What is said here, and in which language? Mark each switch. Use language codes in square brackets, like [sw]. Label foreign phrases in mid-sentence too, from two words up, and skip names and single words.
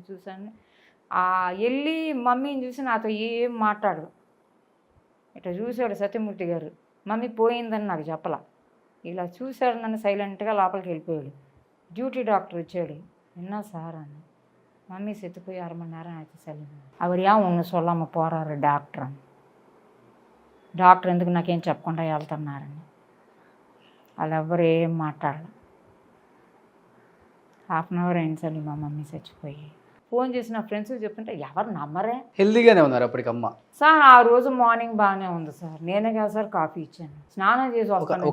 [te] చూశాను, వెళ్ళి మమ్మీని చూసి నాతో ఏం మాట్లాడదు, ఇట్లా చూశాడు సత్యమూర్తి గారు. మమ్మీ పోయిందని నాకు చెప్పలా, ఇలా చూశాడు నన్ను, సైలెంట్గా లోపలికి వెళ్ళిపోయాడు. [en] duty doctor [te] వచ్చాడు, విన్నా సార్ అని. మమ్మీ సెత్తిపోయి 1/2 [ta] மணி நேரம் ஆச்சு சலீமா, அவர் ஏன் ஒன்று சொல்லாமல் போகிறாரு [te] డాక్టర్ ఎందుకు నాకేం చెప్పకుండా వెళ్తున్నారని. వాళ్ళు ఎవ్వరు ఏం మాట్లాడలేదు. 1/2 hour అయింది సార్ మా మమ్మీ చచ్చిపోయి. ఫోన్ చేసి నా ఫ్రెండ్స్ చెప్తుంటే ఎవరు నమ్మరే. హెల్దీగానే ఉన్నారు అప్పటికి అమ్మ? సార్ ఆ రోజు మార్నింగ్ బాగానే ఉంది సార్, నేనే కదా సార్ కాఫీ ఇచ్చాను, స్నానం చేసి వస్తాను.